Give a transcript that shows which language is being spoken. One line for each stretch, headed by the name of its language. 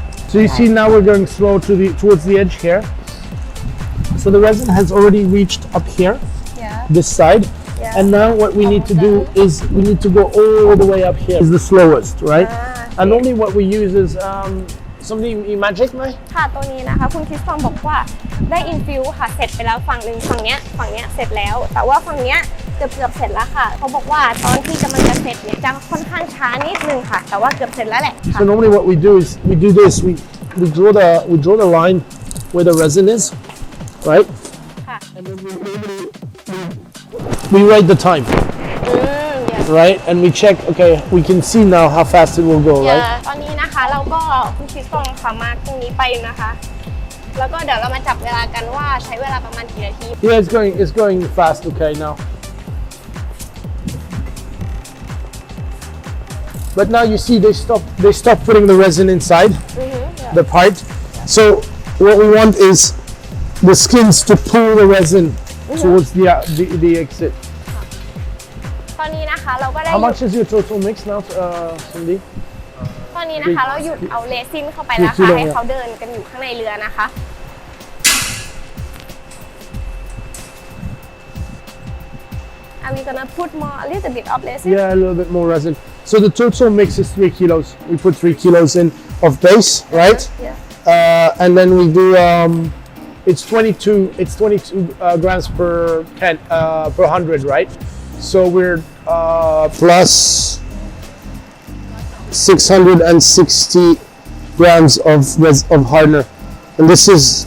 English: So you see now we're going slow towards the edge here. So the resin has already reached up here, this side. And now what we need to do is we need to go all the way up here. Is the slowest, right? And only what we use is something magic, right?
Thai: ค่ะตัวนี้นะคะคุณคริสตองบอกว่าได้อินฟิวค่ะเสร็จไปแล้วฝั่งหนึ่งฝั่งเนี้ยเสร็จแล้วแต่ว่าฝั่งเนี้ยเกือบเสร็จแล้วค่ะเขาบอกว่าตอนที่กำลังจะเสร็จเนี่ยจะค่อนข้างช้านิดนึงค่ะแต่ว่าเกือบเสร็จแล้วแหละ
English: So normally what we do is we do this. We draw the line where the resin is, right?
Thai: ค่ะ
English: And then we write the time, right? And we check. Okay, we can see now how fast it will go, right?
Thai: ตอนนี้นะคะเราก็คุณคริสตองค่ะมาตรงนี้ไปนะคะแล้วก็เดี๋ยวเรามาจับเวลากันว่าใช้เวลาประมาณกี่นาที
English: Yeah, it's going fast. Okay, now. But now you see they stop putting the resin inside the part. So what we want is the skins to pull the resin towards the exit.
Thai: ตอนนี้นะคะเราก็ได้
English: How much is your total mix now, Cindy?
Thai: ตอนนี้นะคะเราหยุดเอาเรซินเข้าไปแล้วค่ะให้เขาเดินกันอยู่ข้างในเรือนะคะ
English: Are we gonna put more a little bit of resin? Yeah, a little bit more resin. So the total mix is 3 kilos. We put 3 kilos in of base, right? Yeah. And then we do it's 22 grams per 100, right? So we're plus 660 grams of hardener, and this is